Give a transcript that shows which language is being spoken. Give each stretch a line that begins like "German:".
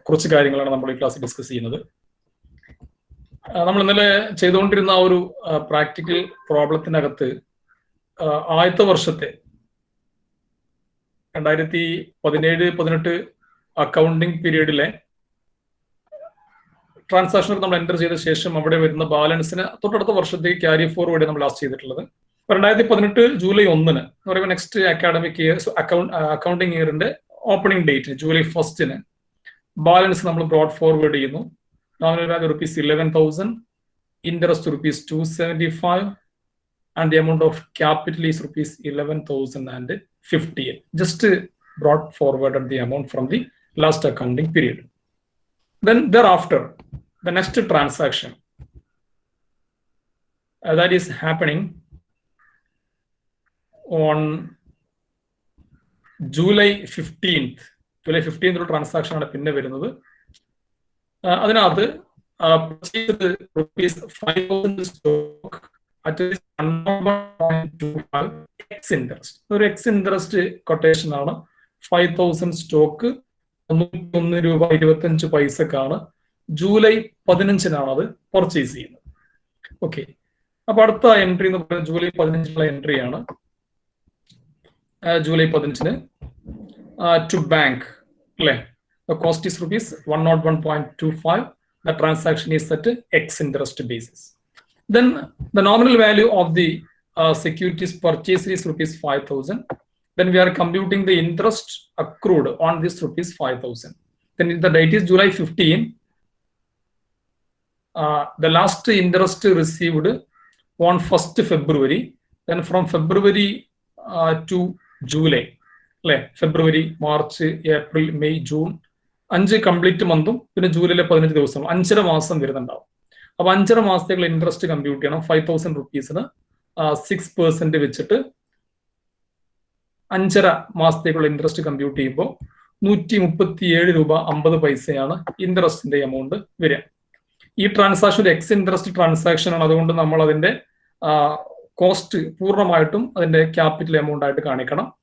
Malayalam: കുറച്ച് കാര്യങ്ങളാണ് നമ്മൾ ഈ ക്ലാസ്സിൽ ഡിസ്കസ് ചെയ്യുന്നത്. നമ്മൾ ഇന്നലെ ചെയ്തുകൊണ്ടിരുന്ന ആ ഒരു പ്രാക്ടിക്കൽ പ്രോബ്ലത്തിനകത്ത് ആദ്യത്തെ വർഷത്തെ 2017-18 അക്കൗണ്ടിങ് പീരീഡിലെ ട്രാൻസാക്ഷൻ നമ്മൾ എൻ്റർ ചെയ്ത ശേഷം അവിടെ വരുന്ന ബാലൻസിന് തൊട്ടടുത്ത വർഷത്തേക്ക് ക്യാരി ഫോർവേഡ് നമ്മൾ ലാസ്റ്റ് ചെയ്തിട്ടുള്ളത്. 2018 ജൂലൈ 1 എന്ന് പറയുമ്പോൾ next academic year accounting ഇയറിന്റെ opening date July 1 balance നമ്മൾ ബ്രോഡ് ഫോർവേഡ് ചെയ്യുന്നു.
English: Nominal value ₹11,000, interest ₹275, and the amount of capital is ₹11,050. Just brought forwarded the amount from the last accounting period. Then thereafter, the next transaction that is happening on July 15th.
Malayalam: July 15th ഒരു transaction ആണ് പിന്നെ വരുന്നത്.
English: അതിനകത്ത് ₹5,000 stock at least 1.25 x interest.
Malayalam: ഒരു X interest quotation ആണ്. 5,000 stock ₹91.25 July 15 അത് purchase ചെയ്യുന്നത്. Okay, അപ്പൊ അടുത്ത എൻട്രി എന്ന് പറയുന്നത് ജൂലൈ 15 എൻട്രി ആണ്. ജൂലൈ 15 ടു ബാങ്ക് അല്ലെ.
English: The cost is ₹101.25. The transaction is at X interest basis. Then the nominal value of the securities purchased is ₹5,000. Then we are computing the interest accrued on this ₹5,000. Then the date is July 15. The last interest received on 1st February. Then from February to July, February, March, April, May, June,
Malayalam: 5 complete മന്തും പിന്നെ ജൂലൈയിലെ 15 ദിവസം 5.5 മാസം വരുന്നുണ്ടാവും. അപ്പൊ 5.5 മാസത്തേക്കുള്ള interest compute ചെയ്യണം. ₹5,000 6% വെച്ചിട്ട് 5.5 മാസത്തേക്കുള്ള interest compute ചെയ്യുമ്പോൾ ₹137.50 ഇൻട്രസ്റ്റിന്റെ amount വരിക. ഈ ട്രാൻസാക്ഷൻ ഒരു എക്സ് ഇൻട്രസ്റ്റ് ട്രാൻസാക്ഷൻ ആണ്. അതുകൊണ്ട് നമ്മൾ അതിന്റെ കോസ്റ്റ് പൂർണ്ണമായിട്ടും അതിന്റെ ക്യാപിറ്റൽ എമൗണ്ട് ആയിട്ട് കാണിക്കണം.